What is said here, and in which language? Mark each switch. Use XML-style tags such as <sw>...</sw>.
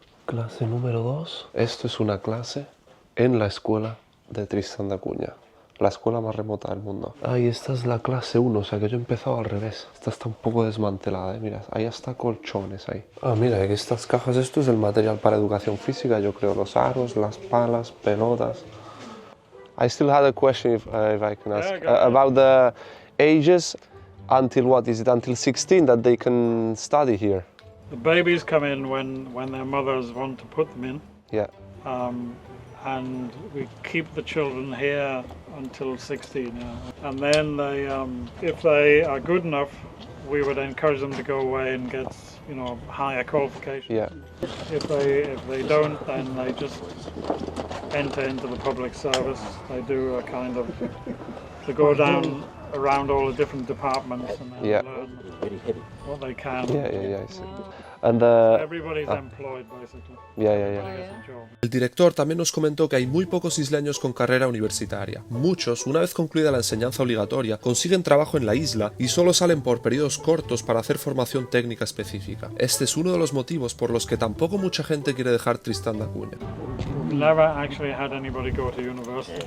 <es>Clase número 2. Esto es una clase en la escuela de Tristán da Cunha, la escuela más remota del mundo. Ah, y esta es la clase 1, o sea que yo he empezado al revés. Esta está un poco desmantelada, ¿eh? Mira, ahí hasta colchones ahí. Ah, mira, aquí estas cajas, esto es el material para educación física, yo creo, los aros, las palas, pelotas.</es> <en>I still had a question if I can ask about the ages until what is it, until 16 that they can study here? The babies come in when their mothers want to put them in. Yeah. And we keep the children here until 16. And then they, if they are good enough, we would encourage them to go away and get, higher qualifications. Yeah. If they don't, then they just enter into the public service. They do a kind of, they go down around all the different departments and then learn what they can. Yeah, I see. And everybody's employed basically.</en> <es>El director también nos comentó que hay muy pocos isleños con carrera universitaria. Muchos, una vez concluida la enseñanza obligatoria, consiguen trabajo en la isla y solo salen por periodos cortos para hacer formación técnica específica. Este es uno de los motivos por los que tampoco mucha gente quiere dejar Tristán da Cunha.</es> <en>Never actually had anybody go to university.</en>